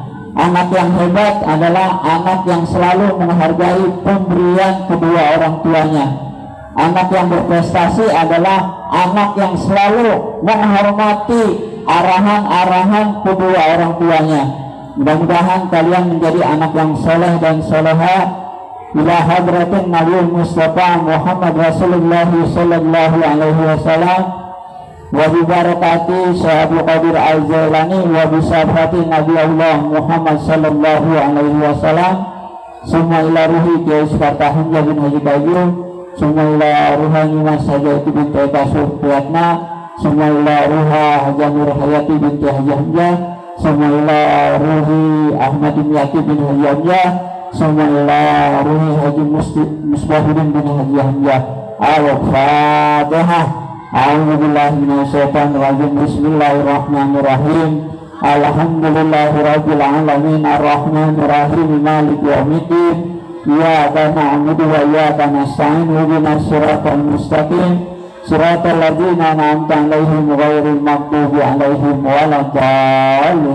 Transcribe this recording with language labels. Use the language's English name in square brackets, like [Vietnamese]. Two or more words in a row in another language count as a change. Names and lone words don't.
[Indonesian] Anak yang hebat adalah anak yang selalu menghargai pemberian kedua orang tuanya. Anak yang berprestasi adalah anak yang selalu menghormati arahan-arahan kedua orang tuanya. Mudah-mudahan kalian menjadi anak yang soleh dan soleha [Arabic] إلى حضرة نبي مصطفى محمد رسول الله صلى الله عليه وسلم وببركة شيخ قادر الجيلاني وبشفاعة نبي الله محمد صلى الله عليه وسلم. Summa ila ruhi Kyai Sukarta Hamzah bin Haji Bayu, summa ila ruhani Mas Hajati binti Kasuf Priyatna, summa ila ruha Haji Nur Hayati binti Haji Hamzah, summa ila ruhi Ahmad bin Yati bin Haji Hamzah, summa ila ruhi Haji Musbahuddin bin Haji Hamzah. الفاتحة. أعوذ بالله من الشيطان الرجيم. بسم الله الرحمن الرحيم. الحمد لله رب العالمين الرحمن الرحيم مالك يوم الدين. إياك نعبد وإياك نستعين. اهدنا الصراط المستقيم. صراط الذين أنعمت عليهم غير المغضوب عليهم ولا الضالين.